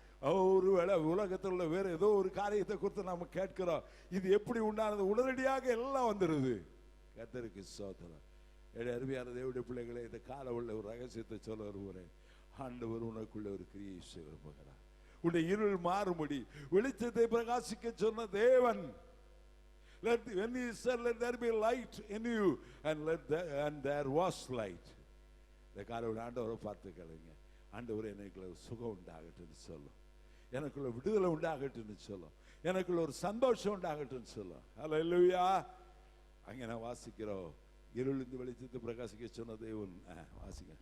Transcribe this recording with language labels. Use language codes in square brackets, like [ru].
[ta] ஒருவேளை உலகத்தில் உள்ள வேற ஏதோ ஒரு காரியத்தை குறித்து நம்ம கேட்கிறோம், இது எப்படி உண்டானது, உடனடியாக எல்லாம் வந்துடுது. கர்த்தருக்கு ஸ்தோத்திரம். அருமையான தேவனுடைய பிள்ளைகளை, இந்த கால உள்ள ஒரு ரகசியத்தை சொல்ல வருகிறேன். ஆண்டவர் உனக்குள்ள ஒரு கிரியை செய்ய விரும்புகிறார். உன்னுடைய இருள் மாறும்படி வெளிச்சத்தை பிரகாசிக்க சொன்ன தேவன். [en] When he said, let there be light in you, and there was light. [ta] இந்த காலையில் ஆண்டவரை பார்த்து கேளுங்க. ஆண்டவர் எனக்குள்ள சுகம் உண்டாகட்டும்னு சொல்லும், எனக்குள்ள விடுதலை உண்டாகட்டும்னு சொல்லும், எனக்குள்ள ஒரு சந்தோஷம் உண்டாகட்டும்னு சொல்லும். ஹல்லேலூயா. அங்கே நான் வாசிக்கிறோம், இருளிருந்து வெளிச்சத்தை பிரகாசிக்க சொன்ன தேவன். வாசிங்க.